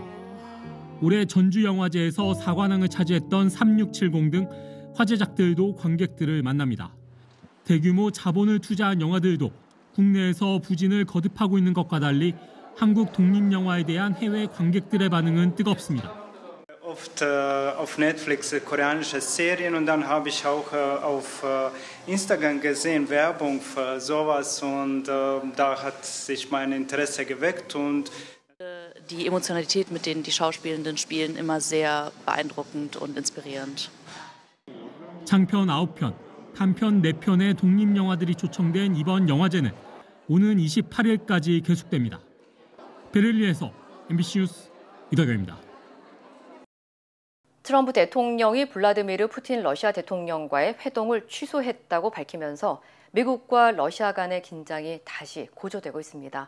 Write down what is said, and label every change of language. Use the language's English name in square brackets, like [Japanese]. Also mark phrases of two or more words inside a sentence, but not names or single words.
[Korean] 올해 전주영화제에서 사관왕을 차지했던 3670 등 화제작들도 관객들을 만납니다. 대규모 자본을 투자한 영화들도 국내에서 부진을 거듭하고 있는 것과 달리 한국 독립영화에 대한 해외 관객들의 반응은 뜨겁습니다. [German] Oft auf Netflix koreanische Serien und dann habe ich auch auf Instagram gesehen Werbung für sowas und da hat sich mein Interesse geweckt und die Emotionalität, mit denen die Schauspielenden spielen, immer sehr beeindruckend und inspirierend. [Korean] 장편 9편, 단편 4편의 독립영화들이 초청된 이번 영화제는 오는 28일까지 계속됩니다. 베를린에서 MBC 뉴스 이덕영입니다. 트럼프 대통령이 블라디미르 푸틴 러시아 대통령과의 회동을 취소했다고 밝히면서 미국과 러시아 간의 긴장이 다시 고조되고 있습니다.